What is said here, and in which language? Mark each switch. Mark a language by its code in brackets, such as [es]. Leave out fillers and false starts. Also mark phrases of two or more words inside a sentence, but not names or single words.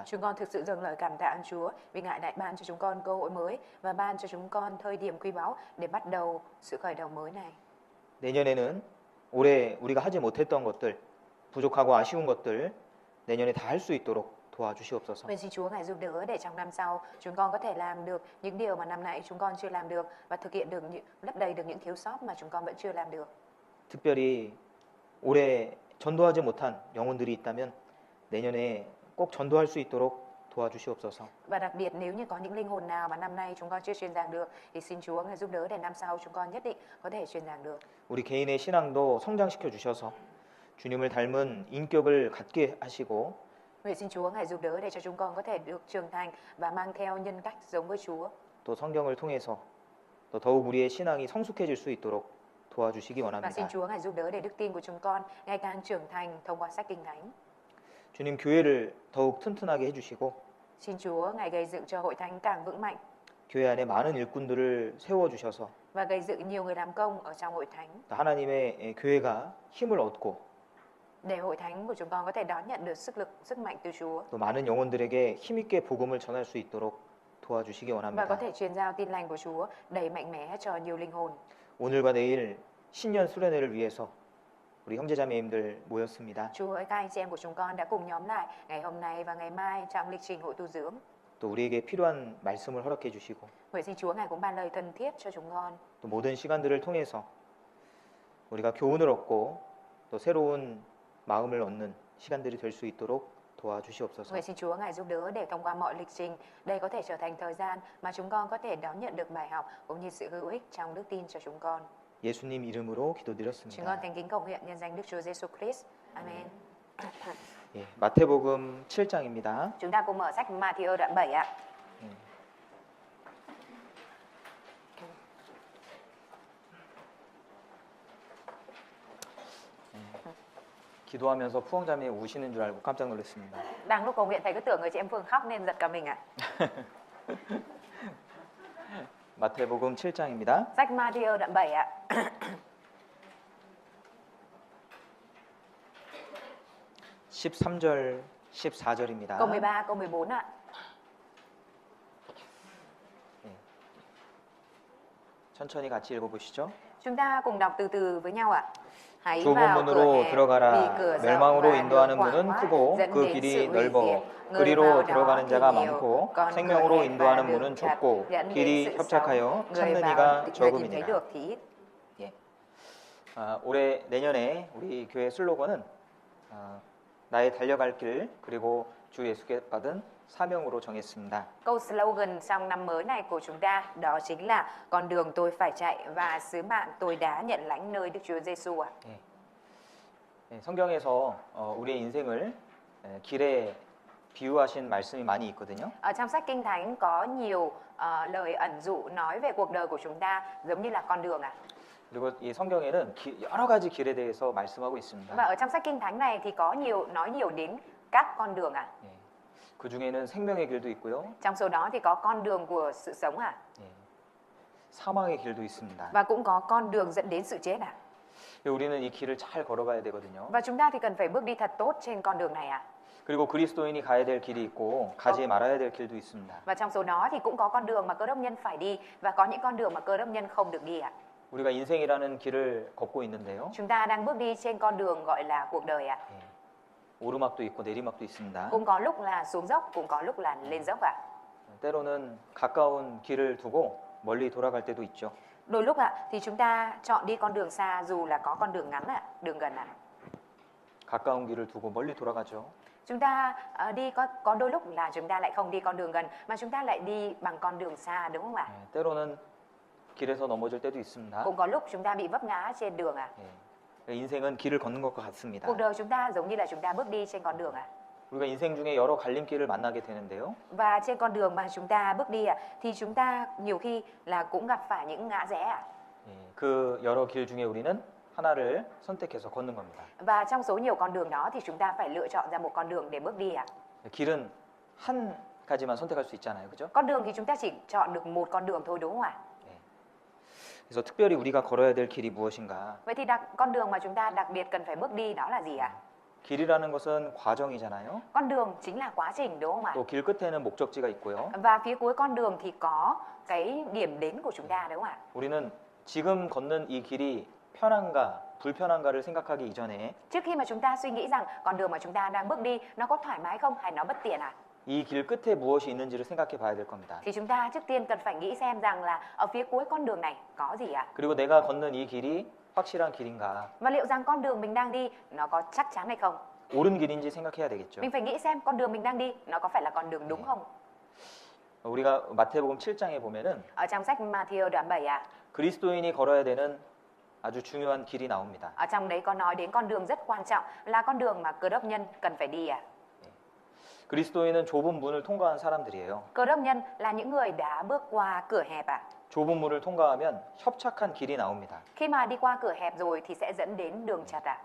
[vi] Chúng con thực sự dâng lời cảm tạ ơn Chúa vì Ngài đã ban cho chúng con cơ hội mới và ban cho chúng con thời điểm quý báu để bắt đầu sự khởi đầu mới này. [ko] 내년에는 올해 우리가 하지 못했던 것들, 부족하고 아쉬운 것들 내년에 다 할 수 있도록 도와주시옵소서. [vi] Nguyện xin Chúa Ngài giúp đỡ để trong năm sau chúng con có thể làm được những điều mà năm nay chúng con chưa làm được và thực hiện được lấp đầy được những thiếu sót mà chúng con vẫn chưa làm được. [ko] 특별히 올해 전도하지 못한 영혼들이 있다면 내년에 꼭 전도할 수 있도록 도와주시옵소서. [vi] Và đặc biệt nếu như có những linh hồn nào mà năm nay chúng con chưa truyền giảng được thì xin Chúa Ngài giúp đỡ để năm sau chúng con nhất định có thể truyền giảng được. [ko] 우리 개인의 신앙도 성장시켜 주셔서 주님을 닮은 인격을 갖게 하시고 [vi] Nguyện xin Chúa Ngài giúp đỡ để cho chúng con có thể được trưởng thành và mang theo nhân cách giống với Chúa. [ko] 또 성경을 통해서 또 더욱 우리의 신앙이 성숙해질 수 있도록 도와주시기 [vi] Và xin [ko] 원합니다. [vi] Chúa Ngài giúp đỡ để đức tin của chúng con ngày càng trưởng thành thông qua sách Kinh Thánh. [ko] 주님 교회를 더욱 튼튼하게 해주시고 [vi] Xin Chúa Ngài gây dựng cho hội thánh càng vững mạnh [ko] 교회 안에 많은 일꾼들을 세워주셔서 [vi] và gây dựng nhiều người làm công ở trong hội thánh [ko] 또 하나님의 교회가 힘을 얻고 [vi] để hội thánh của chúng con có thể đón nhận được sức lực, sức mạnh từ Chúa [ko] 또 많은 영혼들에게 힘있게 복음을 전할 수 있도록 도와주시기 [vi] và có [ko] 원합니다. [vi] thể truyền giao tin lành của Chúa đầy mạnh mẽ cho nhiều linh hồn. [ko] 오늘과 내일 신년 수련회를 위해서 우리 형제자매님들 모였습니다. [vi] Chúa ơi, các anh chị em của chúng con đã cùng nhóm lại ngày hôm nay và ngày mai trong lịch trình hội tu dưỡng. [ko] 또 우리에게 필요한 말씀을 허락해 주시고 [vi] Nguyện xin Chúa Ngài cũng ban lời thân thiết cho chúng con. [ko] 또 모든 시간들을 통해서 우리가 교훈을 얻고 또 새로운 마음을 얻는 시간들이 될 수 있도록 도와주시옵소서. [vi] Nguyện xin Chúa Ngài giúp đỡ để thông qua mọi lịch trình, đây có thể trở thành thời gian mà chúng con có thể đón nhận được bài học cũng như sự hữu ích trong đức tin cho chúng con. [ko] 예수님 이름으로 [vi] Chúng con [ko] 기도드렸습니다. [vi] thành kính cầu nguyện nhân danh Đức Chúa Giêsu Christ. Amen. [ko] 예, 마태복음 7장입니다. [vi] Chúng ta cùng mở sách Ma-thi-ơ đoạn 7 ạ. [ko] 기도하면서 푸엉자매이 우시는 줄 알고 깜짝 놀랐습니다. [vi] Đang lúc cầu nguyện thầy cứ tưởng người chị em Phương khóc nên giật cả mình ạ. [ko] 마태복음 7장입니다. [vi] Sách Ma-thi-ơ đoạn 7 ạ. [ko] 13절, 14절입니다. [vi] Câu 13, câu 14 ạ. [ko] 천천히 같이 읽어보시죠. [vi] Chúng ta cùng đọc từ từ với nhau ạ. Hãy [ko] 좁은 [vi] vào cửa [ko] 문으로 [vi] hẹp, vì [ko] 들어가라. [vi] cửa rộng [ko] 멸망으로 [vi] và [ko] 인도하는 [vi] đường [ko] 문은 [vi] quảng [ko] 크고 [vi] dẫn [ko] 그 [vi] đến [ko] 길이 [vi] sự hủy [ko] 넓어 [vi] diệt. Người [ko] 그리로 [vi] vào đó [ko] 들어가는 [vi] thì [ko] 자가 [vi] nhiều, [ko] 많고 [vi] còn [ko] 생명으로 [vi] cửa hẹp và [ko] 인도하는 [vi] đường [ko] 문은 [vi] chặt [ko] 좁고 [vi] dẫn đến [ko] 길이 [vi] sự [ko] 협착하여 [vi] sống. Người [ko] 찾는 [vi] vào [ko] 이가 [vi] người tìm thấy [ko] 적음이니라. [vi] được thì ít. [ko] 올해 내년에 우리 교회 슬로건은 나의 달려갈 길 그리고 주 예수께 받은 사명으로 정했습니다. [vi] Câu slogan trong năm mới này của chúng ta đó chính là con đường tôi phải chạy và sứ mạng tôi đã nhận lãnh nơi Đức Chúa Giêsu ạ. [ko] 성경에서 우리의 인생을 길에 비유하신 말씀이 많이 있거든요. [vi] Ở trong sách Kinh Thánh có nhiều lời ẩn dụ nói về cuộc đời của chúng ta giống như là con đường ạ. [ko] 그리고 이 성경에는 여러 가지 길에 대해서 말씀하고 있습니다. [vi] Và ở trong sách Kinh Thánh này thì có nói nhiều đến các con đường ạ. [ko] 그 중에는 생명의 길도 있고요. [vi] Trong số đó thì có con đường của sự sống ạ. [ko] 사망의 길도 있습니다. [vi] Và cũng có con đường dẫn đến sự chết ạ. [ko] 우리는 이 길을 잘 걸어가야 되거든요. [vi] Và chúng ta thì cần phải bước đi thật tốt trên con đường này ạ. [ko] 그리고 그리스도인이 가야 될 길이 있고 가지 말아야 될 길도 있습니다. [vi] Và trong số đó thì cũng có con đường mà cơ đốc nhân phải đi và có những con đường mà cơ đốc nhân không được đi ạ. [ko] 우리가 인생이라는 길을 걷고 있는데요. [vi] Chúng ta đang bước đi trên con đường gọi là cuộc đời ạ. [ko] 오르막도 있고 내리막도 있습니다. [vi] Cũng có lúc là xuống dốc, cũng có lúc là lên dốc ạ. [ko] 때로는 가까운 길을 두고 멀리 돌아갈 때도 있죠. [vi] Đôi lúc ạ thì chúng ta chọn đi con đường xa dù là có con đường ngắn ạ, đường gần ạ. [ko] 가까운 길을 두고 멀리 돌아가죠. [vi] Chúng ta đi có đôi lúc là chúng ta lại không đi con đường gần mà chúng ta lại đi bằng con đường xa đúng không ạ? [ko] 때로는 길에서 넘어질 때도 있습니다. [vi] Cũng có lúc chúng ta bị vấp ngã trên đường ạ. [ko] 인생은 길을 걷는 것과 같습니다. [vi] Cuộc đời chúng ta giống như là chúng ta bước đi trên con đường ạ. [ko] 우리가 인생 중에 여러 갈림길을 만나게 되는데요. [vi] Và trên con đường mà chúng ta bước đi ạ thì chúng ta nhiều khi là cũng gặp phải những ngã rẽ ạ. [ko] 그 여러 길 중에 우리는 하나를 선택해서 걷는 겁니다. [vi] Và trong số nhiều con đường đó thì chúng ta phải lựa chọn ra một con đường để bước đi ạ. [ko] 길은 한 가지만 선택할 수 있잖아요, 그죠? [vi] Con đường thì chúng ta chỉ chọn được một con đường thôi đúng không ạ? [ko] 그래서 특별히 우리가 걸어야 될 길이 무엇인가? [vi] Vậy thì con đường mà chúng ta đặc biệt cần phải bước đi đó là gì ạ? [ko] 길이라는 것은 과정이잖아요. [vi] Con đường chính là quá trình đúng không ạ? [ko] 또 길 끝에는 목적지가 있고요. [vi] Và phía cuối con đường thì có cái điểm đến của chúng ta đúng không ạ? [ko] 우리는 지금 걷는 이 길이 편한가 불편한가를 생각하기 이전에 [vi] Trước khi mà chúng ta suy nghĩ rằng con đường mà chúng ta đang bước đi nó có thoải mái không hay nó bất tiện ạ? [ko] 이 길 끝에 무엇이 있는지를 생각해 봐야 될 겁니다. [vi] Thì chúng ta trước tiên cần phải nghĩ xem rằng là ở phía cuối con đường này có gì ạ? [ko] 그리고 내가 걷는 이 길이 확실한 길인가? [vi] Và liệu rằng con đường mình đang đi nó có chắc chắn hay không? [ko] 옳은 길인지 생각해야 되겠죠. [vi] Mình phải nghĩ xem con đường mình đang đi nó có phải là con đường đúng không? [ko] 우리가 마태복음 7장에 보면은 [vi] Ở trong sách Ma-thi-ơ đoạn 7 ạ, [ko] 그리스도인이 걸어야 되는 아주 중요한 길이 나옵니다. [vi] ở trong đấy có nói đến con đường rất quan trọng là con đường mà cơ đốc nhân cần phải đi ạ. [ko] 그리스도인은 좁은 문을 통과한 사람들이에요. [vi] Cơ đốc nhân là những người đã bước qua cửa hẹp ạ. [ko] 좁은 문을 통과하면 협착한 길이 나옵니다. [vi] Khi mà đi qua cửa hẹp rồi thì sẽ dẫn đến đường chật ạ.